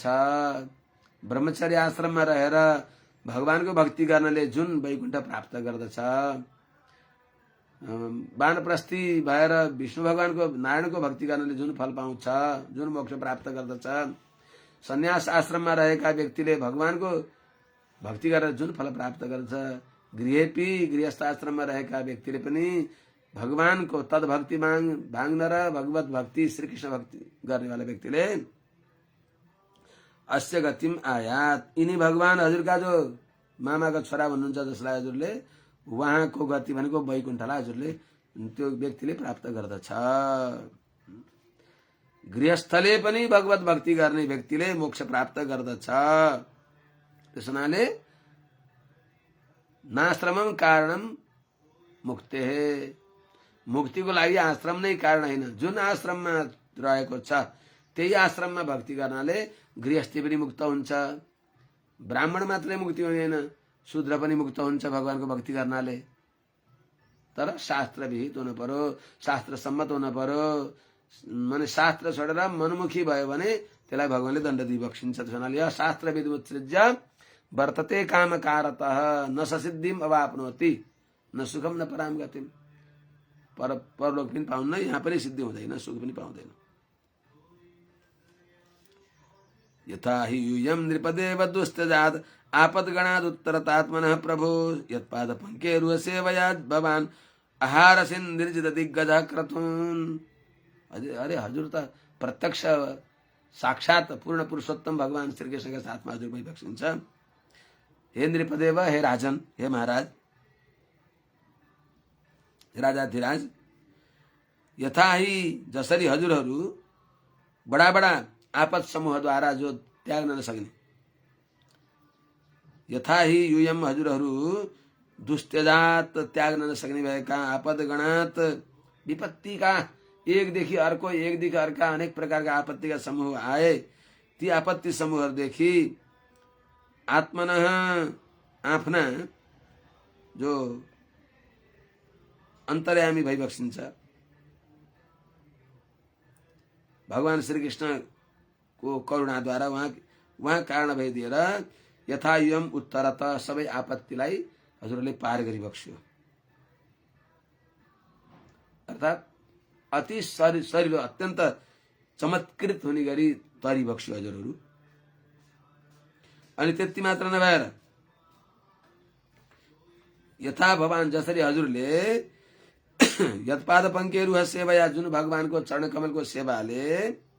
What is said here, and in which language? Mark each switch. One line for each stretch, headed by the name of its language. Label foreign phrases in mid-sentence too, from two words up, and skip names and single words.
Nepali: ब्रह्मचर्य आश्रममा रहेर भगवानको भक्ति गर्नले जुन वैकुण्ठ प्राप्त गर्दछ, वानप्रस्थी भएर विष्णु भगवानको, नारायणको भक्ति गर्नले जुन फल पाउँछ, जुन मोक्ष प्राप्त गर्दछ, सन्यास आश्रममा रहेका व्यक्तिले भगवानको भक्ति गरेर जुन फल प्राप्त गर्दछ, गृहेपि, गृहस्थ आश्रममा रहेका व्यक्तिले पनि भगवानको तद भक्ति भाङ्न र भगवत भक्ति, श्रीकृष्ण भक्ति गर्नेवाला व्यक्तिले
Sanskrit: अस्य गतिम आयात,
Nepali: यिनी भगवान हजुरका जो मामाका छोरा भन्नुहुन्छ जसलाई हजुरले, उहाँको गति भनेको वैकुण्ठलाई हजुरले, त्यो व्यक्तिले प्राप्त गर्दछ। गृहस्थले पनि भगवत भक्ति गर्ने व्यक्तिले मोक्ष प्राप्त गर्दछ। त्यस हुनाले
Sanskrit: नाश्रमम कारणम मुक्ते,
Nepali: मुक्तिको लागि आश्रम नै कारण होइन। जुन आश्रममा रहेको छ त्यही आश्रममा भक्ति गर्नाले गृहस्थी पनि मुक्त हुन्छ। ब्राह्मण मात्रै मुक्ति हुँदैन, शूद्र पनि मुक्त हुन्छ भगवानको भक्ति गर्नाले। तर शास्त्र विहित हुनु पर्यो, शास्त्र सम्मत हुनु पर्यो। माने शास्त्र छोडेर मनमुखी भयो भने त्यसलाई भगवानले दण्ड दिई बक्सिन्छ।
Sanskrit: त्यसैले शास्त्र विदुत्सृज्य वर्तते कामकारतः न ससिद्धिम अवाप्नोति न सुखम न पराम गतिम।
Nepali: परलोक पनि पाउन्न, यहाँ पनि सिद्धि हुँदैन, सुख पनि पाउँदैन।
Sanskrit: यथा हि यूयम नृपदेव दुस्त्यजात आपदगणाद उत्तरतात्मनः प्रभो यत्पाद पंकेरुह सेवया भवान आहारसिन निर्जित दिग्गज क्रतुन।
Nepali: अरे हजुर त प्रत्यक्ष साक्षात पूर्ण पुरुषोत्तम भगवान श्री कृष्णका साथमा हजुर पनि बक्सिन्छ। हे नृपदेव, हे राजन, हे महाराज, राजाधिराज,
Sanskrit: यथा ही
Nepali: जसरी हजुरहरू बडा बडा आपद समूहद्वारा जो त्याग्न नसक्ने,
Sanskrit: यथा ही यूयम
Nepali: हजुरहरू दुस्त्यजात त्याग्न नसक्ने भएका, आपद गणात विपत्तिका एकदेखि अर्को, एकदेखि अर्का अनेक प्रकारका आपत्तिका समूह आए, ती आपत्ति समूहहरूदेखि आत्मनः आफ्ना जो अन्तर्यामी भइबक्सिन्छ भगवान श्री कृष्ण को करुणाद्वारा, वहाँ कारण भइदिएर
Sanskrit: यथा युयम उत्तरत
Nepali: सबै आपत्तिलाई हजुरले पार गरिबक्स्यो। अर्थात् अति शरीर अत्यन्त चमत्कृत हुने गरी तरिबक्स्यो हजुरहरू। अनि त्यति मात्र नभएर यथा भगवान जसरी हजुरले
Sanskrit: यत्पाद पंकेरुह सेवा,
Nepali: जुन भगवानको चरण कमलको सेवाले